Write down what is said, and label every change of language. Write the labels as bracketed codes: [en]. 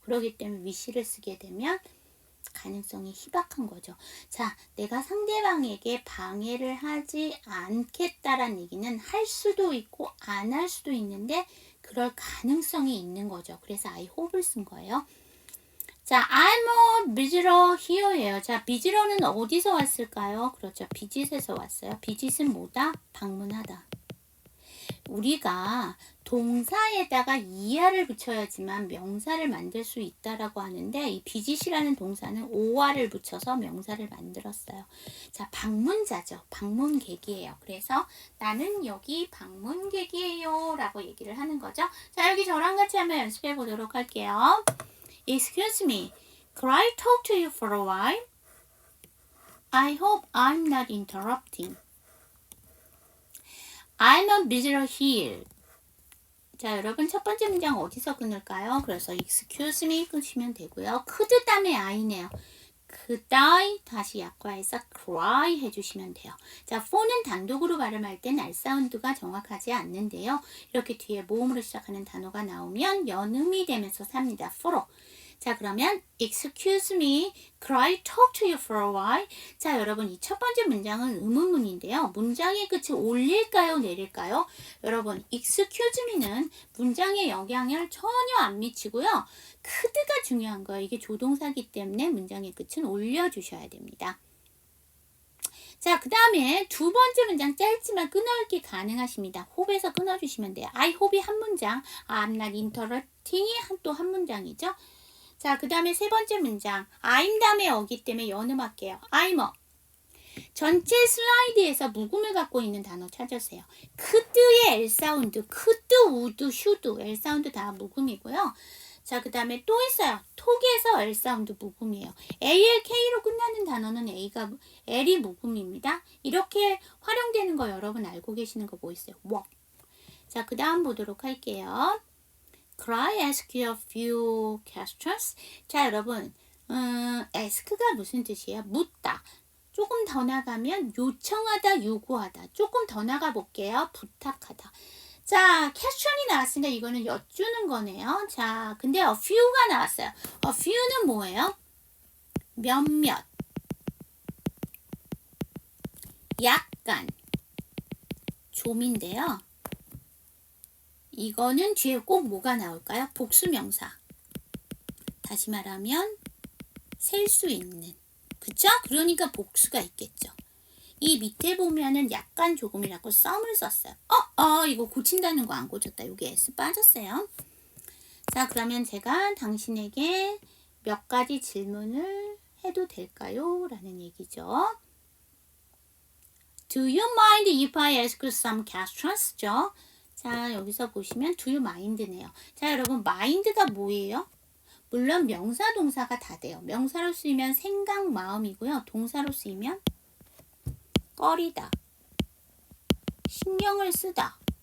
[ko] 그렇기 때문에 wish를 쓰게 되면 가능성이 희박한 거죠. 자, 내가 상대방에게 방해를 하지 않겠다라는 얘기는 할 수도 있고 안 할 수도 있는데 그럴 가능성이 있는 거죠. 그래서 I hope를 쓴 거예요. [en] 자, I'm a visitor here예요. [ko] 자, visitor는 어디서 왔을까요? 그렇죠. 비짓에서 왔어요. 비짓은 뭐다? 방문하다. 우리가 동사에다가 이하를 붙여야지만 명사를 만들 수 있다라고 하는데 이 비짓이라는 동사는 오하를 붙여서 명사를 만들었어요. 자, 방문자죠. 방문객이에요. 그래서 나는 여기 방문객이에요 라고 얘기를 하는 거죠. 자, 여기 저랑 같이 한번 연습해 보도록 할게요. [en] Excuse me, could I talk to you for a while? I hope I'm not interrupting. I'm a visitor here. [ko] 자, 여러분 첫 번째 문장 어디서 끊을까요? 그래서 [en] excuse me [ko] 끊으시면 되고요. could 다음에 I네요. could I 다시 약화해서 cry 해주시면 돼요. 자, for는 단독으로 발음할 땐 R 사운드가 정확하지 않는데요. 이렇게 뒤에 모음으로 시작하는 단어가 나오면 연음이 되면서 삽니다. for로. 자, 그러면 [en] excuse me, could I talk to you for a while? [ko] 자, 여러분 이 첫 번째 문장은 의문문인데요. 문장의 끝을 올릴까요, 내릴까요? 여러분, excuse me는 문장에 영향을 전혀 안 미치고요. could가 중요한 거예요. 이게 조동사기 때문에 문장의 끝은 올려주셔야 됩니다. 자, 그 다음에 두 번째 문장 짧지만 끊어읽기 가능하십니다. hope에서 끊어주시면 돼요. I hope이 한 문장, [en] I'm not interrupting [ko] 이 또 한 문장이죠. 자, 그 다음에 세 번째 문장 I'm 다음에 어기 때문에 연음할게요. [en] I'm a. [ko] 전체 슬라이드에서 묵음을 갖고 있는 단어 찾으세요. could의 L 사운드, could, would, should L 사운드 다 묵음이고요. 자, 그 다음에 또 있어요. 톡에서 L 사운드 묵음이에요. ALK로 끝나는 단어는 L이 묵음입니다. 이렇게 활용되는 거 여러분 알고 계시는 거 뭐 있어요? [en] walk. [ko] 자, 그 다음 보도록 할게요. [en] Could I ask you a few questions? [ko] 자, 여러분, ask가 무슨 뜻이에요? 묻다. 조금 더 나가면 요청하다, 요구하다. 조금 더 나가 볼게요. 부탁하다. 자, question이 나왔으니까 이거는 여쭈는 거네요. 자, 근데 a few가 나왔어요. a few는 뭐예요? 몇몇, 약간, 좀인데요. 이거는 뒤에 꼭 뭐가 나올까요? 복수명사. 다시 말하면 셀 수 있는. 그쵸? 그러니까 복수가 있겠죠. 이 밑에 보면은 약간 조금이라고 썸을 썼어요. 이거 고친다는 거 안 고쳤다. 여기 S 빠졌어요. 자, 그러면 제가 당신에게 몇 가지 질문을 해도 될까요? 라는 얘기죠. [en] Do you mind if I ask you some questions? [ko] 죠? 자, 여기서 보시면 [en] do you mind [ko] 네요. 자, 여러분 mind가 뭐예요? 물론 명사, 동사가 다 돼요. 명사로 쓰이면 생각, 마음이고요. 동사로 쓰이면 꺼리다, 신경을 쓰다.